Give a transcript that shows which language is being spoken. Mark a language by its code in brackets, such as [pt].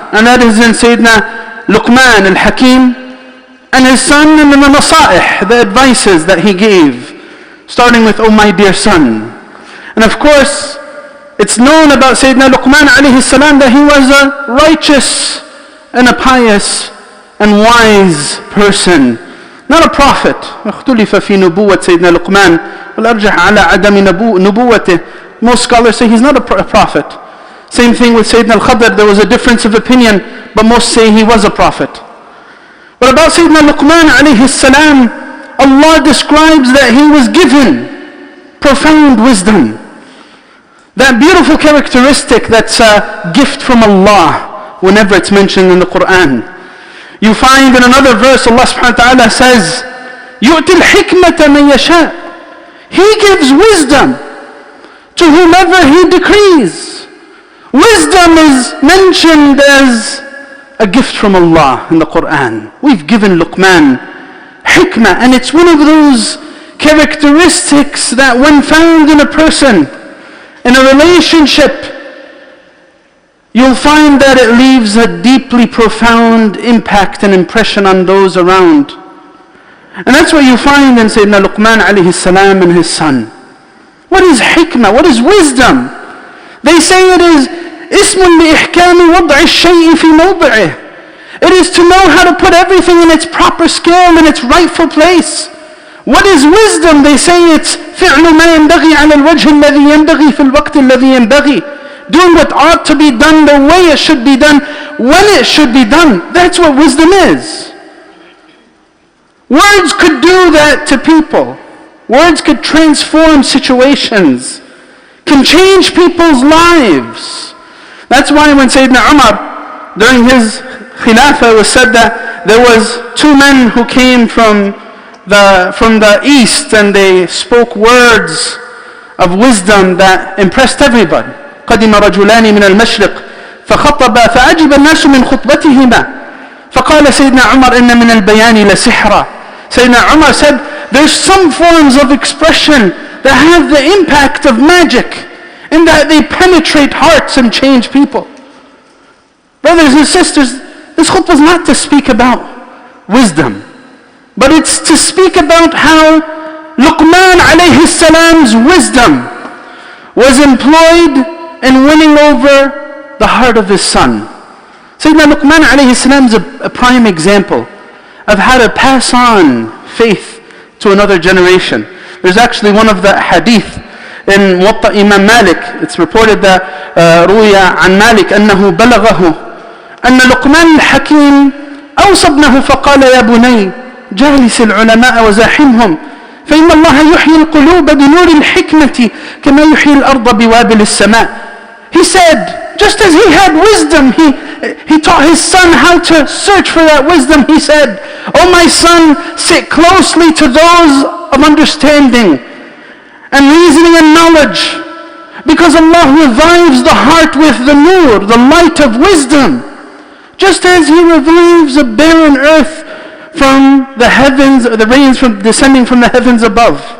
[en] And that is in Sayyidina Luqman al-Hakim and his son, and in the nasa'ih, the advices that he gave, starting with, "Oh my dear son." And of course, it's known about Sayyidina Luqman alayhi salam that he was a righteous and a pious and wise person. not a prophet. [ar] اختلف في نبوة سيدنا لقمان والأرجح على عدم نبوته. [en] Most scholars say he's not a prophet. Same thing with Sayyidina al-Khadr, there was a difference of opinion, but most say he was a prophet. But about Sayyidina Luqman alayhi salam, Allah describes that he was given profound wisdom. That beautiful characteristic that's a gift from Allah whenever it's mentioned in the Quran. You find in another verse Allah subhanahu wa ta'ala says, [ar] يُؤْتِ الْحِكْمَةَ مَنْ يَشَاءُ. [en] He gives wisdom to whomever He decrees. Wisdom is mentioned as a gift from Allah in the Quran. We've given Luqman hikmah, and it's one of those characteristics that when found in a person, in a relationship, you'll find that it leaves a deeply profound impact and impression on those around. And that's what you find in Sayyidina Luqman alayhi salam and his son. What is hikmah? What is wisdom? They say it is [ar] اسم لإحكام وضع الشيء في موضعه. [en] It is to know how to put everything in its proper scale, in its rightful place. What is wisdom? They say it's [ar] فعل ما ينبغي على الوجه الذي ينبغي في الوقت الذي ينبغي. [en] Doing what ought to be done the way it should be done, when it should be done. That's what wisdom is. Words could do that to people. Words could transform situations, can change people's lives. That's why when Sayyidina Umar, during his Khilafah, it was said that there was two men who came from the east, and they spoke words of wisdom that impressed everybody. [ar] قدم رجلان من المشرق فخطبا فعجب الناس من خطبتهما فقال سيدنا عمر إن من البيان لسحرا. [en] Sayyidina Umar said, there's some forms of expression that have the impact of magic, in that they penetrate hearts and change people. Brothers and sisters, this khutbah is not to speak about wisdom, but it's to speak about how Luqman alayhi salam's wisdom was employed in winning over the heart of his son. Sayyidina Luqman alayhi salam is a prime example of how to pass on faith to another generation. There's actually one of the hadith in Muwatta Imam Malik. It's reported that [ar] روي عن مالك أنه بلغه أن لقمان الحكيم أوصى ابنه فقال يا بني جالس العلماء وزاحمهم فإن الله يحيي القلوب بنور الحكمة كما يحيي الأرض بوابل السماء. [en] He said, just as he had wisdom, he taught his son how to search for that wisdom. He said, "O my son, sit closely to those of understanding and reasoning and knowledge, because Allah revives the heart with the nur, the light of wisdom, just as He revives a barren earth from the heavens, or the rains descending from the heavens above."